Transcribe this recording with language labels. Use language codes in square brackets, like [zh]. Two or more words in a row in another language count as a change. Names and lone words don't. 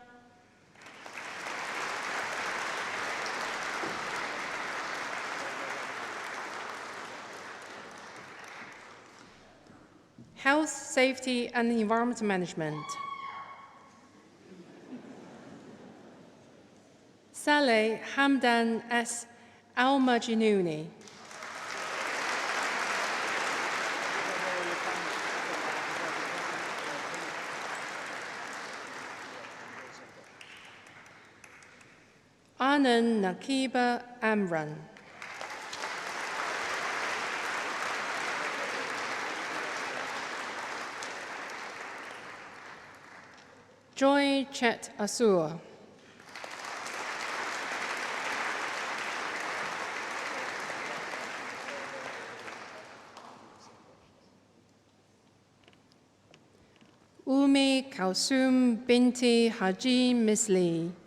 [en] Health, Safety and Environment Management. Saleh Hamdan S. Al-Majnouni. Anand Nakiba Amran. Joy Chet Asur. Umi Kalsum binti Haji Misli.